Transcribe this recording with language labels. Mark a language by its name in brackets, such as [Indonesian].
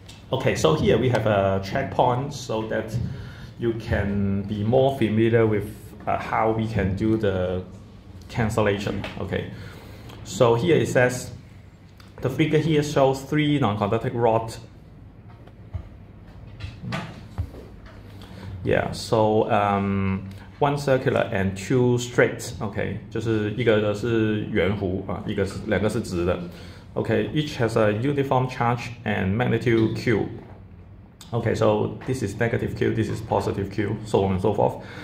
[English] Okay, so here we have a checkpoint so that you can be more familiar with how we can do the cancellation. Okay, so here it says the figure here shows 3 non-conductive rods. Yeah, so one circular and 2 straight. [Chinese] Okay, 就是一个是圆弧啊，两个是直的。 [English] Okay, each has a uniform charge and magnitude Q. Okay, so this is negative Q, this is positive Q, so on and so forth.